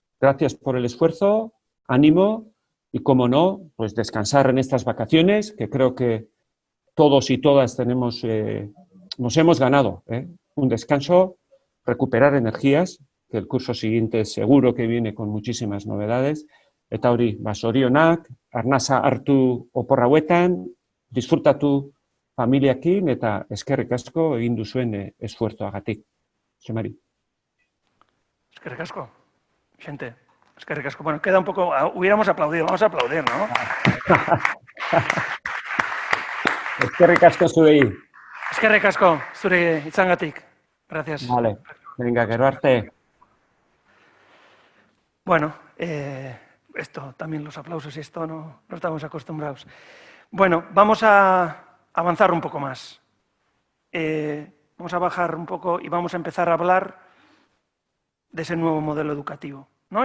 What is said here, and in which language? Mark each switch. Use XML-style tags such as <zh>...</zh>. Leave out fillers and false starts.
<es>Gracias por el esfuerzo, ánimo y, como no, pues descansar en estas vacaciones, que creo que todos y todas nos hemos ganado un descanso, recuperar energías, que el curso siguiente seguro que viene con muchísimas novedades.</es> <eu>Eta hori, zorionak, arnasa hartu oporra hauetan, disfrutatu familiakin eta eskerrik asko egin duzuen esfuerzoagatik. Jose Mari. Eskerrik asko, gente. Eskerrik asko.</eu> <es>Bueno, queda un poco... Hubiéramos aplaudido, vamos a aplaudir, ¿no?</es> <eu>Eskerrik asko zuei. Eskerrik asko, zure itzangatik.</eu> <es>Gracias. Vale, venga,</es> <eu>gero arte.</eu> <es>Bueno, esto también los aplausos y esto no estamos acostumbrados. Bueno, vamos a avanzar un poco más. Vamos a bajar un poco y vamos a empezar a hablar de ese nuevo modelo educativo, ¿no?</es>